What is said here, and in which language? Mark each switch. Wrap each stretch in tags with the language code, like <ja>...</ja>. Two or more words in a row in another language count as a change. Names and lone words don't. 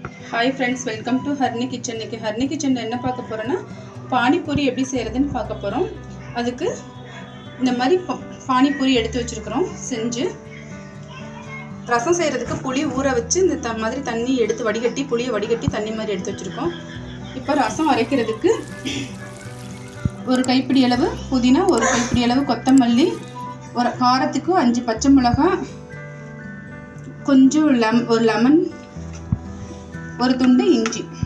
<en>Hi friends welcome to Harani Kitchen</en> <ta>இன்னைக்கு हरनी किचन என்ன பார்க்க போறோம்னா பானி பூரி எப்படி செய்யறதுன்னு பார்க்க போறோம் அதுக்கு இந்த மாதிரி பானி பூரி எடுத்து வச்சிருக்கோம் செஞ்சு ரசம் செய்யிறதுக்கு புளி ஊற வச்சு இந்த மாதிரி தண்ணி எடுத்து வடிகட்டி புளியை வடிகட்டி தண்ணி மாதிரி எடுத்து வச்சிருக்கோம் இப்போ ரசம் அரைக்கிறதுக்கு ஒரு கைப்பிடி அளவு புதினா ஒரு கைப்பிடி அளவு கொத்தமல்லி ஒரு காரத்துக்கு 5 பச்சை மிளகாய் கொஞ்சம் ஒரு லெமன் ஒரு துண்டு இஞ்சி</ta>